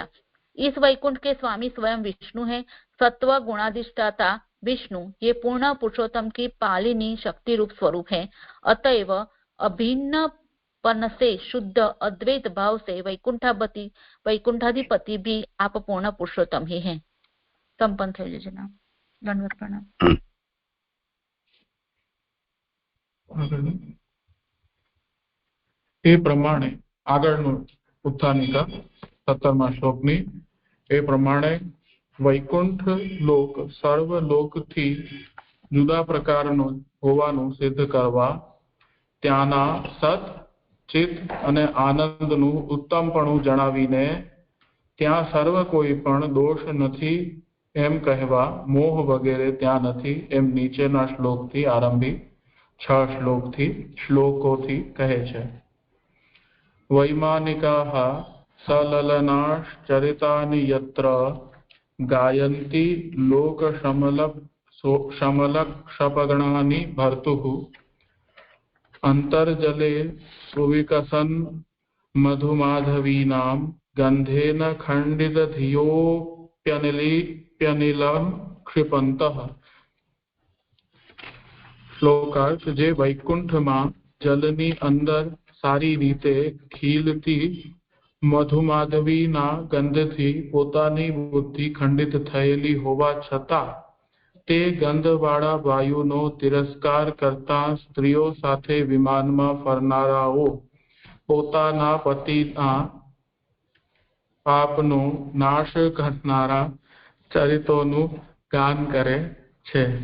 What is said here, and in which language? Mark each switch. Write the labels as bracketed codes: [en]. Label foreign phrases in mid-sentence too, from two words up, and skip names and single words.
[hi] इस वैकुंठ के स्वामी स्वयं विष्णु है। सत्व गुणाधिष्ठाता विष्णु ये पूर्ण पुरुषोत्तम की पालिनी शक्ति रूप स्वरूप है। अतएव अभिन्न पन से शुद्ध अद्वैत भाव से वैकुंठाधिपति भी आप पूर्ण पुरुषोत्तम ही हैं। [gu] સંપન્ન થયેલું છે નામ। દંડવત પ્રણામ। એ પ્રમાણે આગળનું ઉત્થાનિકા 17મા શ્લોકની એ પ્રમાણે વૈકુંઠ લોક સર્વ લોકથી જુદા પ્રકારનો હોવાનું સિદ્ધ કરવા ત્યાંના સત ચિત અને આનંદનું ઉત્તમપણું જણાવીને ત્યાં સર્વ કોઈ પણ દોષ નથી એમ કહેવા મોહ વગેરે ત્યાં નથી એમ નીચેના શ્લોકથી આરંભી 6 શ્લોકોથી કહે છે। [sa] वैमानिकाः सललनाश्चरितानि यत्र गायन्ति लोकशमलक्षपगणानि भर्तुः अन्तर्जले सुविकसन् मधुमाधवीनां गन्धेन खण्डितधियोऽप्यनिलं क्षिपन्तः। [gu] શ્લોકાર્થ જે वैकुंठમાં જલની અંદર સારી રીતે ખીલતી મધુમાધવીના ગંધથી પોતાની બુદ્ધિ ખંડિત થયેલી હોવા છતાં તે ગંધવાળા વાયુનો તિરસ્કાર કરતા સ્ત્રીઓ સાથે વિમાનમાં ફરનારાઓ પોતાના પતિના પાપનો નાશ કરનારા ચરિત્રોનું ગાન કરે છે।